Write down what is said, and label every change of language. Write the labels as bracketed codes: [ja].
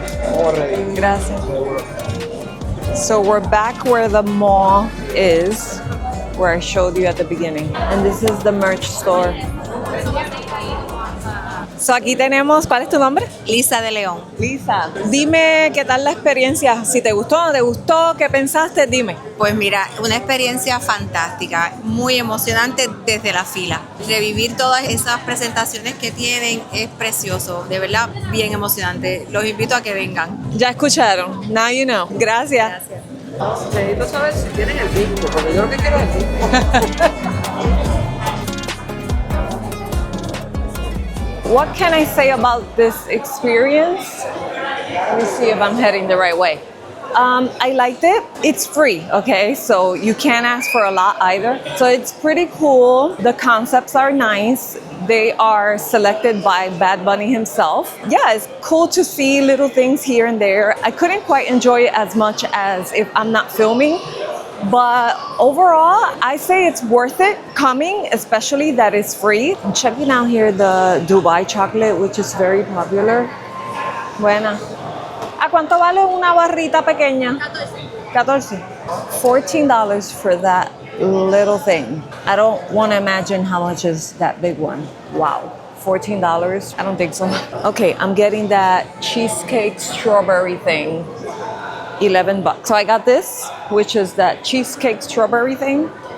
[es] Vamos a reír. Gracias. [en] So we're back where the mall is, where I showed you at the beginning. And this is the merch store. [es] So aquí tenemos, ¿cuál es tu nombre? Lisa de León. Lisa. Dime qué tal la experiencia, si te gustó o no te gustó, qué pensaste, dime. Pues mira, una experiencia fantástica, muy emocionante desde la fila. Revivir todas esas presentaciones que tienen es precioso, de verdad, bien emocionante. Los invito a que vengan. Ya escucharon, [en] now you know. [es] Gracias. Necesito saber si tienen el disco, porque yo lo que quiero es el disco. [en] What can I say about this experience? Let me see if I'm heading the right way. I liked it. It's free, okay? So you can't ask for a lot either. So it's pretty cool. The concepts are nice. They are selected by Bad Bunny himself. Yeah, it's cool to see little things here and there. I couldn't quite enjoy it as much as if I'm not filming. But overall, I say it's worth it coming, especially that it's free. I'm checking out here the Dubai chocolate, which is very popular. [es] Buena. ¿A cuánto vale una barrita pequeña? [en] 14. $14 for that little thing. I don't want to imagine how much is that big one. Wow. $14? I don't think so. Okay, I'm getting that cheesecake strawberry thing. $11. So I got this, which is that cheesecake strawberry thing.